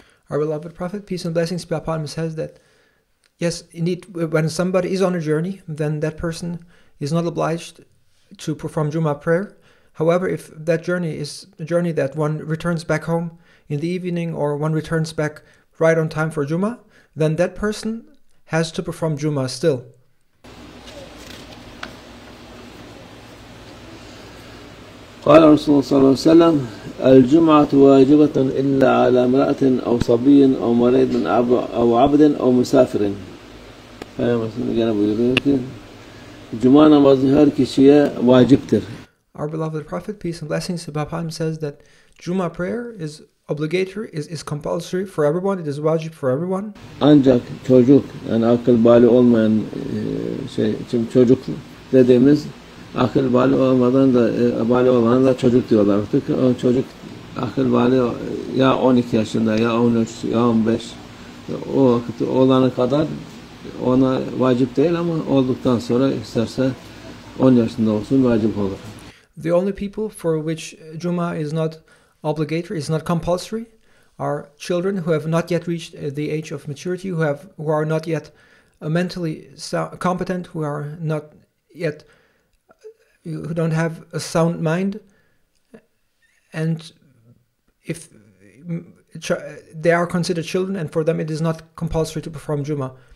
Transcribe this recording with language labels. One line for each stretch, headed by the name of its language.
English: Our beloved Prophet, peace and blessings be upon him, says that yes, indeed, when somebody is on a journey, then that person is not obliged to perform Juma prayer. However, if that journey is a journey that one returns back home in the evening or one returns back right on time for Juma, then that person has to perform Juma still.
Arabic: قال رسول الله صلى الله عليه وسلم الجمعة واجبة إلا على امرأة أو صبي أو مريض أو عبد أو مسافر.
Turkish: Gene buyuruyor ki Cuma namazı her kişiye vaciptir.
English: Our beloved Prophet, peace and blessings be upon him, says that Juma prayer is obligatory, is compulsory for everyone. It is wajib for everyone.
Turkish: Ancak çocuk, yani akıl bali olmayan şimdi çocuk dediğimiz akıl bali olmadan da bali olana da çocuk diyorlar artık. O çocuk akıl bali ya 12 yaşında ya 13 ya 15 o vakit olana kadar ona vacip değil ama olduktan sonra isterse 10 yaşında olsun vacip olur.
English: The only people for which Juma is not obligatory, is not compulsory, are children who have not yet reached the age of maturity, who are not yet mentally competent, who are not yet, who don't have a sound mind, and if they are considered children, and for them it is not compulsory to perform Juma.